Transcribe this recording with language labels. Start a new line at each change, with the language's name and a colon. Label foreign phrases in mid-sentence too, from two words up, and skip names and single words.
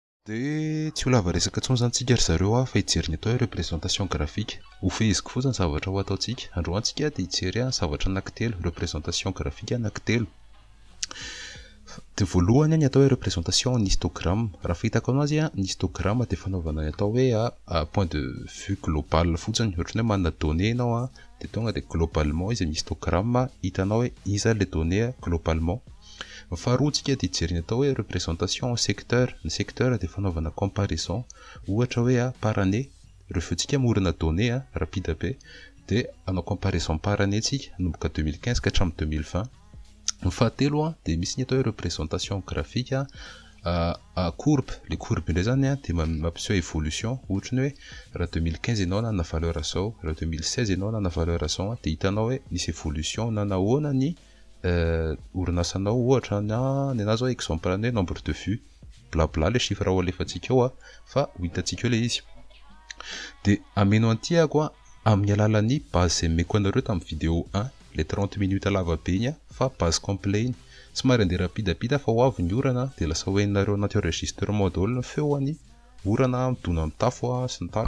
Malagasy: De tsy ho lava resaka intsony zany tsika ry zareo fa hijery ny atao hoe
French: représentation graphique.
Malagasy: Ho feheziko fotsiny zavatra ho ataontsika. Androantsika dia hijery zavatra anankitelo,
French: représentation graphique
Malagasy: anankitelo. De voalohany ny atao hoe
French: représentation en histogramme.
Malagasy: Raha fahitako anazy ny histogramme dia fanaovana ny atao hoe
French: point de vue global
Malagasy: fotsiny. Ohatra hoe manana données ianao dia tonga dia globalement izy ny histogramme hitanao hoe iza
French: les données globalement.
Malagasy: Faharoa tsika dia hijery ny atao hoe
French: représentation en secteur.
Malagasy: Ny secteur dia fanaovana comparaison. Ohatra hoe
French: par année,
Malagasy: rehefa tsika morona
French: données rapide
Malagasy: be dia anao
French: comparaison par année
Malagasy: tsika nomboka 2015 ka hatramin'ny 2020. Ny fahatelo dia misy ny atao hoe
French: représentation graphique courbe. Les courbes
Malagasy: indray zany dia mampiseho évolution. Ohatra ny hoe raha 2015 ianao nana valeur zao, raha 2016 ianao nana valeur zao dia hitanao hoe misy évolution nanahoana ny orinasanao ohatra ny anazy hoe exemple ny hoe
French: nombre de vues blabla le chiffre
Malagasy: ao alefantsika eo fa ho hitantsika eo le izy. Dia ameno antiako amin'ny alalan'ny base izay meko anareo tamin'ny vidéo 1 le 30 minutes lava be iny fa
French: base complet
Malagasy: iny somary andeha rapidapida fa ho avy ny orana dia lasa hoeninareo anaty enregistrement daholo ny feo any orana midona amin'ny tafo sy ny tarany.